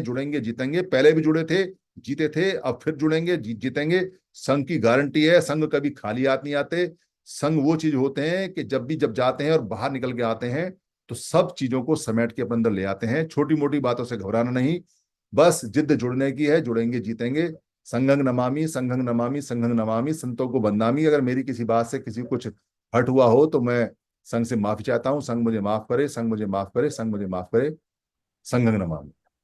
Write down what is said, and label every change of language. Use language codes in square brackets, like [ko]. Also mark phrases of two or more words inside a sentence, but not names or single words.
[hi] जुड़ेंगे जीतेंगे, पहले भी जुड़े थे जीते थे, अब फिर जुड़ेंगे जीतेंगे। संघ की गारंटी है, संघ कभी खाली हाथ नहीं आते। संघ वो चीज होते हैं कि जब जाते हैं और बाहर निकल के आते हैं तो सब चीजों को समेट के अपने अंदर ले आते हैं। छोटी मोटी बातों से घबराना नहीं, बस जिद्द जुड़ने की है, जुड़ेंगे जीतेंगे। [sa] संघं नमामि संघं नमामि संघं नमामि, [hi] संतों को बदनामी। अगर मेरी किसी बात से किसी को कुछ हर्ट हुआ हो तो मैं संघ से माफी चाहता हूँ। संघ मुझे माफ करे, संघ मुझे माफ करे, संघ मुझे माफ करे। [sa] संघं नमामि।